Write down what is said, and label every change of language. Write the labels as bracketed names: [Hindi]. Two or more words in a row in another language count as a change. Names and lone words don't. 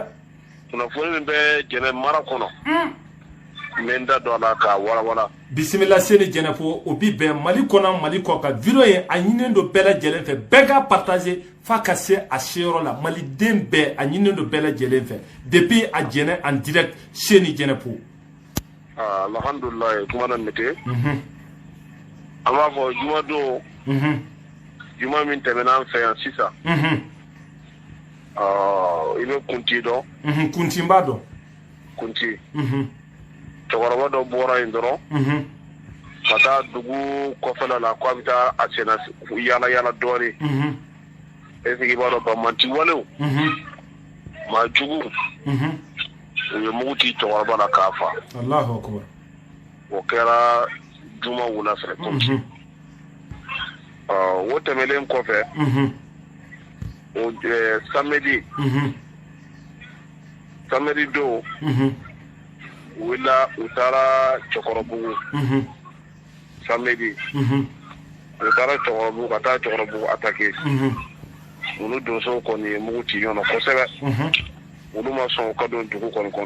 [Bambara] kunnafoni min bɛ Jɛnɛ mara kɔnɔ n bɛ n da don a la k'a walawala bisimila seni Jɛnɛfo o bi bɛn Mali kɔnɔ Mali kɔ ka video ye a ɲininen don bɛɛ lajɛlen fɛ bɛɛ ka partager f'a ka se a seyɔrɔ la maliden bɛɛ a ɲininen don bɛɛ lajɛlen fɛ depuis a Jɛnɛ [French] en direct [Bambara] seni Jɛnɛfo alhamdulillah kuma na mete an b'a fɔ juma don juma min tɛmɛna an fɛ yan sisan i bɛ kunti dɔn kunti b'a dɔn kunti cɛkɔrɔba dɔ bɔra yen dɔrɔn ka taa dugu kɔfɛla la k'a bɛ taa a senna yala yala dɔɔnin [French] est-ce que [Bambara] i b'a dɔn bamanti walew maa jugu u ye mugu ci cɛkɔrɔba la k'a fa [Arabic] الله أكبر [Bambara] o kɛra juma wula fɛ kunti o tɛmɛlen kɔfɛ o samedi don wila u taara Cɛkɔrɔbugu samedi u taara Cɛkɔrɔbugu ka taa Cɛkɔrɔbugu attaquer olu donsow kɔni ye mugu ci ɲɔgɔn kosɛbɛ olu ma sɔn ka don dugu kɔni kɔnɔ